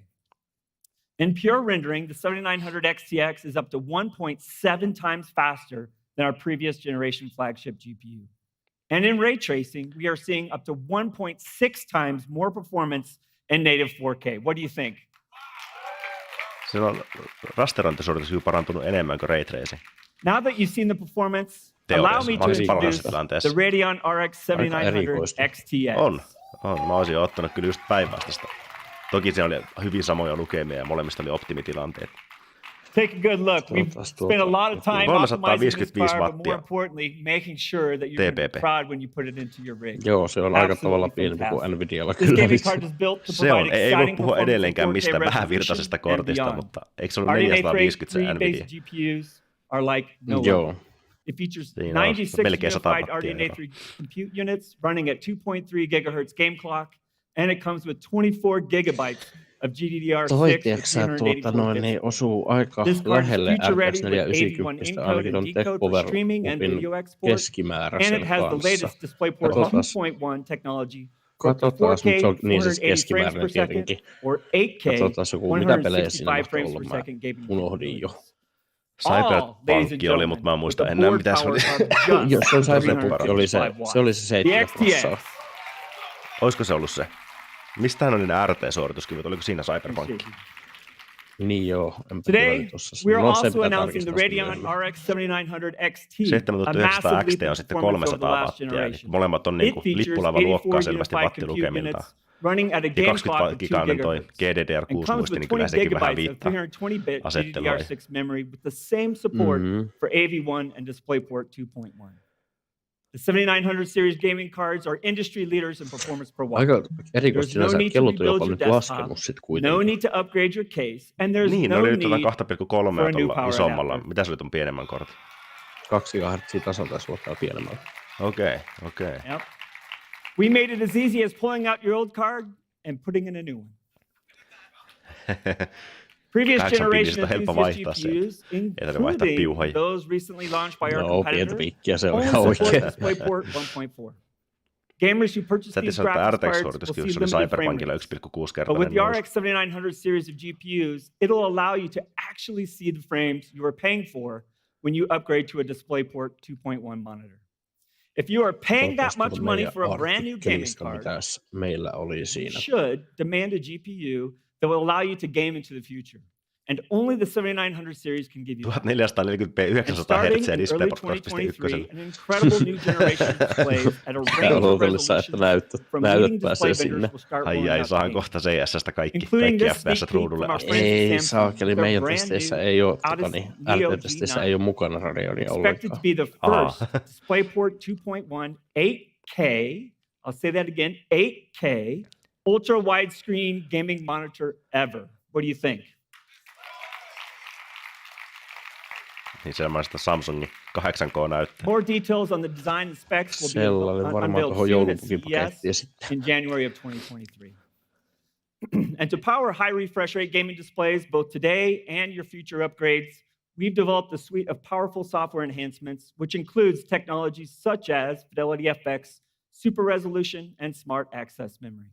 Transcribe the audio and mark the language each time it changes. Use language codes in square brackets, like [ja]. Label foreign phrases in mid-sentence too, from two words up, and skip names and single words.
[en] In pure rendering, the 7900 XTX is up to 1.7 times faster than our previous generation flagship GPU. And in ray tracing, we are seeing up to 1.6 times more performance in native 4K. What do you think? [fi] Se on rasterointisuoritus parantunut enemmän kuin [en] ray tracing. Now that you've seen the performance, allow me to introduce the Radeon RX 7900 XTX. [fi] On. Mä olisin ottanut kyllä just päinvastaista. Toki se oli hyvin samoja lukemia ja molemmista oli optimitilanteet. [en] Take a good look. We've spent a lot of time optimizing this car, but more importantly, making sure that you're going to be proud when you put it into your rig. [fi] Joo, se on aika tavalla pienempi kuin Nvidialla [en] This [fi] kyllä. [en] gaming card is built to provide exciting [fi] ei voi puhua [en] performance [fi] edelleenkään [en] in 4K [fi] mistään vähävirtaisesta kortista, mutta eikö se ollut 450 se Nvidia? [en] RDNA3 GPUs are like no [fi] Joo. [en] other. It features [fi] Siinä on [en] 96 [fi] melkein 100 [en] unified [fi] wattia [en] RDNA3 compute units running at 2.3 gigahertz game clock, and it comes with 24 gigabytes of GDDR6 [fi] Toi, [en] with [fi] tiedätkö sä, [en] 384 bits. [fi] niin osuu aika [en] This card is [fi] lähelle [en] future ready [fi] RTX [en] with 81 [fi] 490, [en] encode [fi] ainakin [en] and [fi] on [en] decode for streaming and [fi] TechPower-upin [en] video export, and [fi] keskimääräisen [en] it has the [fi] kanssa. [en] latest DisplayPort [fi] Katsotaas. [en] 2.1 technology for [fi] Katsotaan, [en] 4K, [fi] mutta se on niin siis [en] 480 frames [fi] keskimääräinen [en] per second, [fi] tietenkin. [en] or 8K, [fi] Katsotaan joku, mitä pelejä siinä [en] 165 [fi] mahtaa [en] frames [fi] olla. [en] per [fi] Mä second gaming unohdin jo. Cyberpunk oli, mutta mä en muista enää mitä se oli. Joo, se on Cyberpunk, se oli se 7 prossaa. Olisiko se ollut se? Mistähän oli ne RT-suorituskyvyt? Oliko siinä Cyberpunk? Niin joo. [en] Today, we are also announcing the Radeon RX 7900 XT, a [fi] 7900 [en] massive [fi] XT [en] leap [fi] on [en] of [fi] sitten [en] performance over the [fi] 300 [en] last [fi] wattia. Eli [en] generation. [fi] molemmat on [en] It [fi] niin kuin [en] features [fi] lippulaivan luokkaa [en] 84 [fi] selvästi [en] unified [fi] wattilukemiltaan. [en] compute units running at a [fi] Ja [en] game [fi] 20 [en] clock of 2 [fi] giganen toi [en] gigahertz. And [fi] GDDR6 [en] comes [fi] muisti, [en] with [fi] niin [en] 20 [fi] kyllä sekin vähän [en] gigabytes of [fi] viittaa [en] 320-bit [fi] asettelua. [en] GDDR6 memory with the same support for AV1 and DisplayPort 2.1. The 7900 series gaming cards are industry leaders in performance per watt. [fi] Aika erikoisesti [en] There's no [fi] sinänsä, [en] need to [fi] kellot on [en] rebuild [fi] jopa [en] your [fi] nyt [en] desktop, [fi] laskenut sit kuitenkin. [en] no need to upgrade your case, and there's [fi] Niin, [en] no [fi] oli nyt [en] need [fi] 2,3 [en] for a new [fi] tuolla [en] power [fi] isommalla. [en] adapter. [fi] Mitä se oli tuon pienemmän kortin? 2 GHz tasan taisi olla pienemmällä. Okei. [en] Yep. We made it as easy as pulling out your old card and putting in a new one. Previous [fi] 8 [en] generation [fi] on helppo [en] enthusiast [fi] vaihtaa sieltä. [en] GPUs, [fi] Ei tarvitse vaihtaa [en] including [fi] piuhoja. [en] those recently launched by our [fi] No, pientä [en] competitor, [fi] piikkiä se on [en] only [fi] ihan [en] support [fi] oikein. [en] DisplayPort 1.4. Gamers who purchase [fi] Sä [en] these [fi] tiedät, että [en] graphics cards will see [fi] RTX-suorituskyvyssä oli [en] limited frame [fi] Cyberpunkilla [en] rates. [fi] 1,6 [en] But with [fi] kertainen [en] the [fi] nousu. [en] RX 7900 series of GPUs, it'll allow you to actually see the frames you are paying for when you upgrade to a DisplayPort 2.1 monitor. If you are paying that much money for a brand new gaming card, [fi] Mitäs meillä oli [en] you [fi] siinä? [en] should demand a GPU that will allow you to game into the future. And only the 7900 series can give you that. [fi] 1440p [en] And [fi] 900 [en] starting [fi] Hz [en] in early [fi] DisplayPort [en] 2023, [fi] 2.1. [en] an incredible new generation of displays at a range of [fi] Odotellisessa, että [en] resolutions from leading [fi] näytöt [en] display [fi] pääsee [en] vendors [fi] sinne. [en] will start rolling [fi] Ai, [en] out [fi] saan [en] today. [fi] kohta CS:stä kaikki [en] Including this [fi] FPS [en] sneak peek [fi] ruudulle [en] from our [fi] asti. [en] friends at [fi] Ei [en] Samsung, [fi] saakeli, [en] their [fi] meidän [en] brand [fi] testeissä [en] new [fi] ei ole [en] Audis Neo [fi] RT-testeissä [en] G9. [fi] ei ole mukana Radeonia [en] Expected to [fi] ollenkaan. [en] be the first DisplayPort 2.1 8K, I'll say that again, 8K ultra widescreen gaming monitor ever. What do you think? [fi] Niin semmoista Samsungin 8K-näyttöä. [en] More details on the design and specs will be [fi] Sellainen varmaan [en] unveiled [fi] tuohon [en] soon at [fi] joulupukipakettiin [en] CES [fi] sitten. [en] in January of 2023. And to power high refresh rate gaming displays both today and your future upgrades, we've developed a suite of powerful software enhancements, which includes technologies such as Fidelity FX, super resolution, and smart access memory.